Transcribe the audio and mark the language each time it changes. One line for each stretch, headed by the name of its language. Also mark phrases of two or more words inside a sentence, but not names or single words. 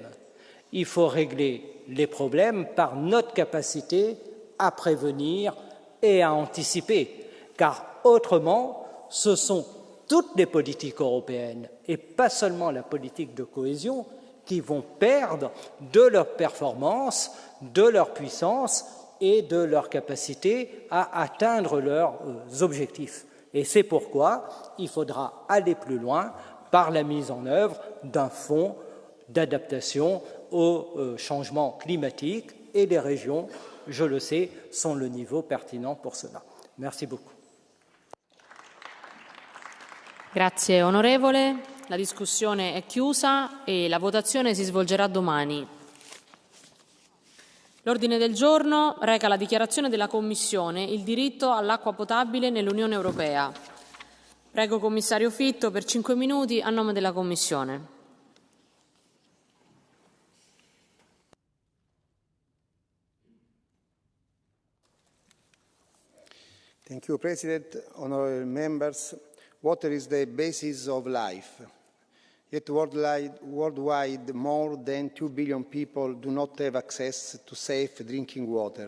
French: Il faut régler les problèmes par notre capacité à prévenir et à anticiper, car autrement, ce sont toutes les politiques européennes, et pas seulement la politique de cohésion, qui vont perdre de leur performance, de leur puissance et de leur capacité à atteindre leurs objectifs. Et c'est pourquoi il faudra aller plus loin par la mise en œuvre d'un fonds d'adaptation au changement climatique, et les régions, je le sais, sont le niveau pertinent pour cela. Merci beaucoup.
Italian: Grazie onorevole, la discussione è chiusa e la votazione si svolgerà domani. L'ordine del giorno reca la dichiarazione della Commissione il diritto all'acqua potabile nell'Unione Europea. Prego Commissario Fitto per 5 minuti a nome della Commissione.
English: Thank you, President, honorable members. Water is the basis of life. Yet worldwide, more than 2 billion people do not have access to safe drinking water.